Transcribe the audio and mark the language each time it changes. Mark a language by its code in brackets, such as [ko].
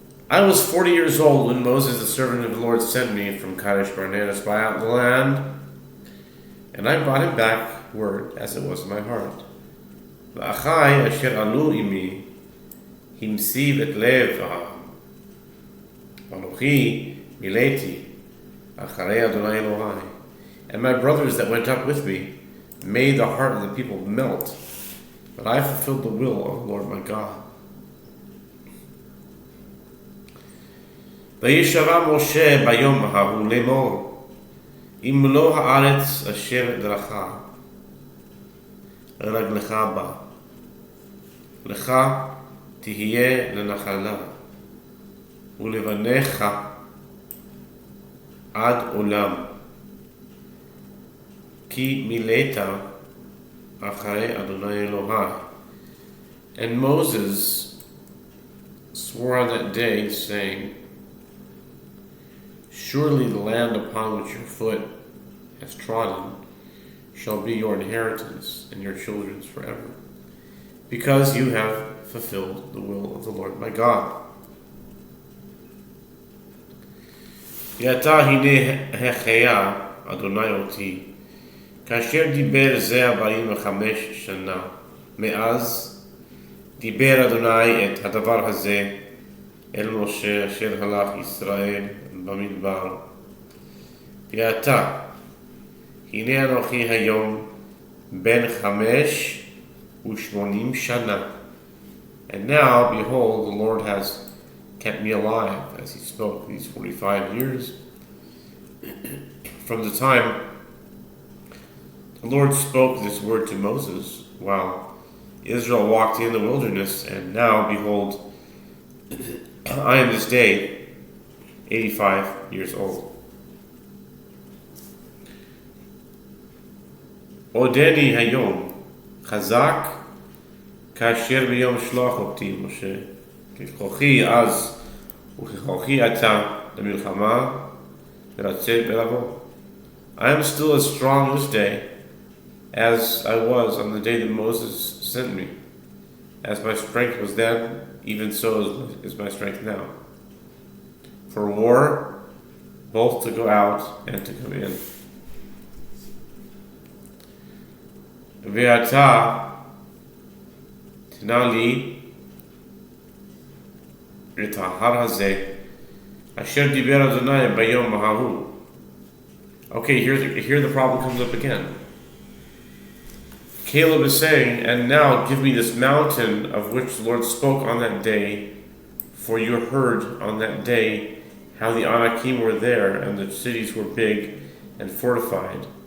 [en] I was 40 years old when Moses, the servant of the Lord, sent me from Kadesh Barnea to spy out the land, and I brought him back word as it was in my heart. [he] ואחי אשר עלו עמי המסיב את לב העם ואנוכי מילאתי אחרי אדוני אלוהי. [en] And my brothers that went up with me made the heart of the people melt, but I fulfilled the will of the Lord my God. [he] וישבע משה ביום ההוא לאמור אם מלוא הארץ אשר דרכה רגלך בה לך תהיה לנחלה ולבניך עד עולם כי מילאת אחרי אדוני אלוהי. [en] And Moses swore on that day, saying, surely the land upon which your foot has trodden shall be your inheritance and your children's forever, because you have fulfilled the will of the Lord my God. [he] ועתה הנה החיה אדוני אותי, כאשר דיבר זה 45 שנה, מאז דיבר אדוני את הדבר הזה אל משה אשר הלך ישראל במדבר. ועתה הנה אנוכי היום בן 85 שנה. [en] And now, behold, the Lord has kept me alive as he spoke these 45 years. From the time the Lord spoke this word to Moses while Israel walked in the wilderness, and now, behold, I am this day 85 years old. [he] עודני היום חזק כאשר ביום שלח אותי משה. ככוחי אז וככוחי אתה למלחמה ולצאת ולבוא. [en] I am still as strong this day as I was on the day that Moses sent me. As my strength was then, even so is my strength now. For war, both to go out and to come in. [he] ואתה תנה לי את ההר הזה אשר דיבר אדוני ביום ההוא. [en] Okay, here the problem comes up again. Caleb is saying, and now give me this mountain of which the Lord spoke on that day, for you heard on that day how the Anakim were there, and the cities were big and fortified.